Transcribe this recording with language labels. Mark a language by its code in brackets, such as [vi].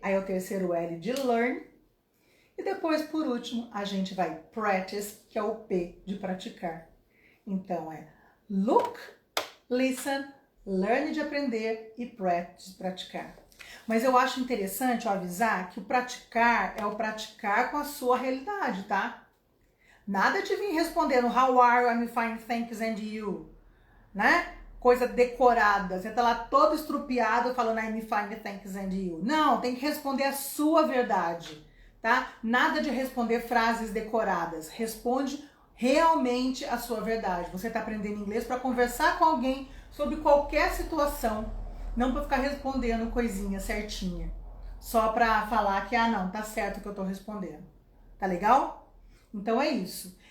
[pt] Aí é o terceiro L de learn. E depois, por último, a gente vai practice, que é o P de praticar. Então é look, listen, learn de aprender e practice de praticar. Mas eu acho interessante eu avisar que o praticar é o praticar com a sua realidade, tá? Nada de vir respondendo [en] how are you, I'm fine, thanks, and you, [pt] né? Coisa decorada, você tá lá todo estrupiado falando [en] I'm fine, thanks, and you. [pt] Não, tem que responder a sua verdade, tá? Nada de responder frases decoradas. Responde realmente a sua verdade. Você tá aprendendo inglês para conversar com alguém sobre qualquer situação, não para ficar respondendo coisinha certinha, só para falar que não, tá certo o que eu tô respondendo. Tá legal? Então é isso.